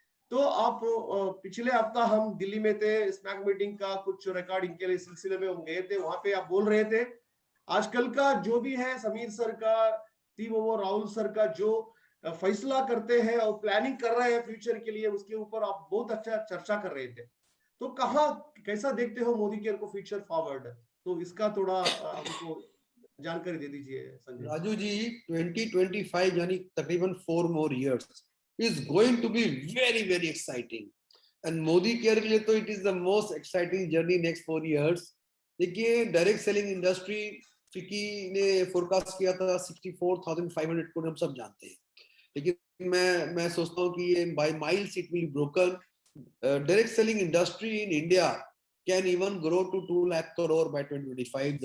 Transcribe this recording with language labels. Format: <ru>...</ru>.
<hi>तो आप पिछले हफ्ता हम दिल्ली में थे, स्मैक मीटिंग का कुछ रिकॉर्डिंग के लिए सिलसिले में हम गए थे, वहां पे आप बोल रहे थे आजकल का जो भी है समीर सर का, टीम राहुल सर का जो फैसला करते हैं और प्लानिंग कर रहे हैं फ्यूचर के लिए, उसके ऊपर आप बहुत अच्छा चर्चा कर रहे थे। तो कहाँ कैसा देखते हो मोदी केयर को फ्यूचर फॉरवर्ड, तो इसका थोड़ा हमको जानकारी दे दीजिए संजय।</hi> <en>Raju ji, 2025</en> <hi>यानी तकरीबन</hi> <en>4 more years is going to be very very exciting, and</en> <hi>Modi care के लिए तो</hi> <en>it is the most exciting journey next 4 years।</en> <hi>देखिए, डायरेक्ट सेलिंग इंडस्ट्री फिकी ने फोरकास्ट किया था 64,500 करोड़, हम सब जानते हैं। लेकिन मैं सोचता हूँ कि ये</hi> <en>By miles it will broken. Direct selling industry in India can even grow to 2 lakh crore by 2025।</en>